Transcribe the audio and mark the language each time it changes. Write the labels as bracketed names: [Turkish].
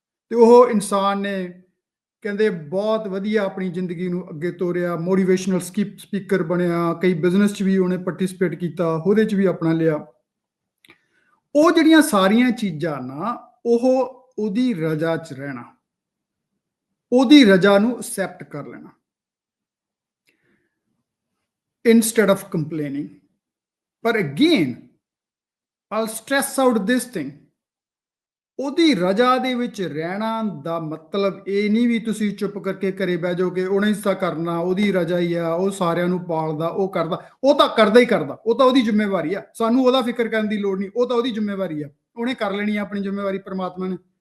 [Punjabi] ਤੇ ਉਹ ਇਨਸਾਨ ਨੇ ਕਹਿੰਦੇ ਬਹੁਤ ਵਧੀਆ ਆਪਣੀ ਜ਼ਿੰਦਗੀ ਨੂੰ ਅੱਗੇ ਤੋਰਿਆ, ਮੋਟੀਵੇਸ਼ਨਲ ਸਪੀਕਰ ਬਣਿਆ, ਕਈ ਬਿਜ਼ਨਸ 'ਚ ਵੀ ਉਹਨੇ ਪਾਰਟਿਸਿਪੇਟ ਕੀਤਾ, ਉਹਦੇ 'ਚ ਵੀ ਆਪਣਾ ਲਿਆ। ਉਹ ਜਿਹੜੀਆਂ ਸਾਰੀਆਂ ਚੀਜ਼ਾਂ ਨਾ, ਉਹ ਉਹਦੀ ਰਜਾ 'ਚ ਰਹਿਣਾ, ਉਹਦੀ ਰਜਾ ਨੂੰ ਅਸੈਪਟ ਕਰ ਲੈਣਾ, [English] instead of complaining. But again, I'll stress out this thing. [Punjabi] ਉਹਦੀ ਰਜ਼ਾ ਦੇ ਵਿੱਚ ਰਹਿਣਾ ਦਾ ਮਤਲਬ ਇਹ ਨਹੀਂ ਵੀ ਤੁਸੀਂ ਚੁੱਪ ਕਰਕੇ ਘਰੇ ਬਹਿ ਜਾਓਗੇ, ਉਹਨੇ ਹੀ ਤਾਂ ਕਰਨਾ, ਉਹਦੀ ਰਜ਼ਾ ਹੀ ਆ, ਉਹ ਸਾਰਿਆਂ ਨੂੰ ਪਾਲਦਾ, ਉਹ ਕਰਦਾ। ਉਹ ਤਾਂ ਕਰਦਾ ਹੀ ਕਰਦਾ, ਉਹ ਤਾਂ ਉਹਦੀ ਜ਼ਿੰਮੇਵਾਰੀ ਆ, ਸਾਨੂੰ ਉਹਦਾ ਫਿਕਰ ਕਰਨ ਦੀ ਲੋੜ ਨਹੀਂ, ਉਹ ਤਾਂ ਉਹਦੀ ਜ਼ਿੰਮੇਵਾਰੀ ਆ, ਉਹਨੇ ਕਰ ਲੈਣੀ ਆ ਆਪਣੀ ਜ਼ਿੰਮੇਵਾਰੀ, ਪ੍ਰਮਾਤਮਾ ਨੇ।